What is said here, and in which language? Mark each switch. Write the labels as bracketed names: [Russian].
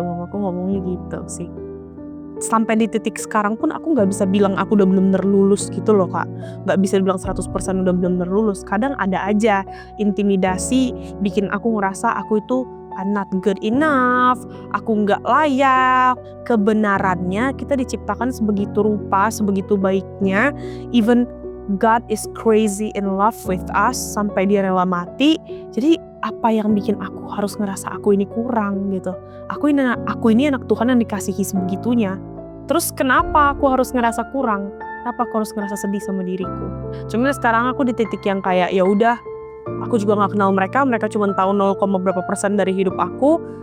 [Indonesian] Mamaku ngomongnya gitu sih. Sampai di titik sekarang pun aku gak bisa bilang aku udah bener-bener lulus gitu loh Kak. Gak bisa bilang 100% udah bener-bener lulus. Kadang ada aja intimidasi bikin aku ngerasa aku itu [English] I'm not good enough, [Indonesian] aku nggak layak. Kebenarannya kita diciptakan sebegitu rupa, sebegitu baiknya. [English] Even God is crazy in love with us [Indonesian] sampai dia rela mati. Jadi apa yang bikin aku harus ngerasa aku ini kurang gitu? Aku ini anak Tuhan yang dikasihi sebegitunya. Terus kenapa aku harus ngerasa kurang? Kenapa aku harus ngerasa sedih sama diriku? Cuma sekarang aku di titik yang kayak ya udah. Aku juga nggak kenal mereka cuma tahu 0, berapa persen dari hidup aku.